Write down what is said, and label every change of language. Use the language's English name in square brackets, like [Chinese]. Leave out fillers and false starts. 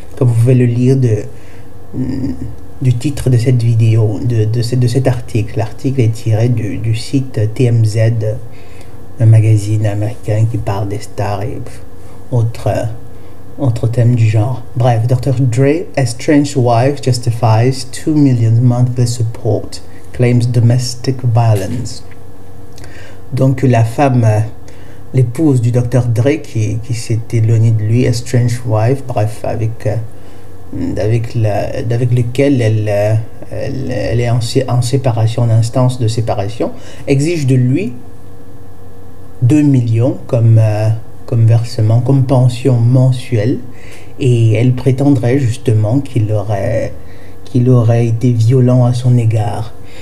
[French] Comme vous pouvez le lire du titre de cette vidéo, de cet article. L'article est tiré du site TMZ, un magazine américain qui parle des stars et autres thèmes du genre. Bref, Dr. [English] Dre, estranged wife justifies 2 million monthly support, claims domestic violence. [French] Donc la femme, l'épouse du Dr. Dre qui s'est éloignée de lui, [English] estranged wife, [French] bref, avec lequel elle est en séparation, en instance de séparation, exige de lui 2 millions comme versement, comme pension mensuelle, et elle prétendrait justement qu'il aurait été violent à son égard.